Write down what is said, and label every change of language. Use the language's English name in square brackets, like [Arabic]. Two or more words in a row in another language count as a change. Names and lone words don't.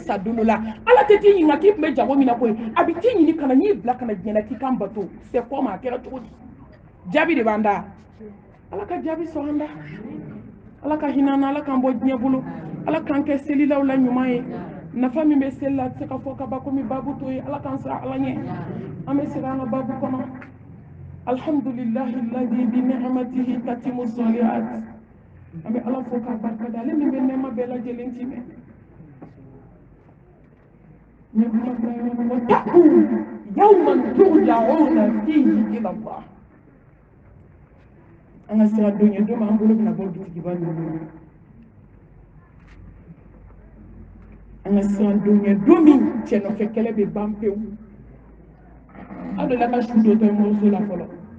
[Bambara] sa don dɔ la ala tɛ t'i ɲininka k'i tun bɛ jago min na koyi a bɛ t'i ɲini ka na n'i bila ka na diɲɛ na k'i kan bato [French] c'est comment [Bambara] a kɛra cogo di jaabi de b'an da ala ka jaabi sɔrɔ an da ala ka hinɛ an na ala k'an bɔ diɲɛ bolo ala k'an kɛ selilaw la ɲuman ye nafa min bɛ seli la a tɛ se ka fɔ ka ban komi baabu to ye ala k'an sira ala ɲɛ an bɛ segin an ka baabu kɔnɔ [Arabic] الحمد لله الذي بنعمته تتم الصالحات [Bambara] an bɛ ala fo k'a barikada ale min bɛ nɛɛma bɛɛ lajɛlen ti mɛn [Arabic] واتقوا يوما ترجعون فيه إلى الله [Bambara] an ka sira don ye don min an bolo bɛna bɔ dutigiba ninnu an ka sira don ye don min cɛ nɔfɛ kɛlɛ bɛ ban pewu aw delila ka su dɔ to moriso la fɔlɔ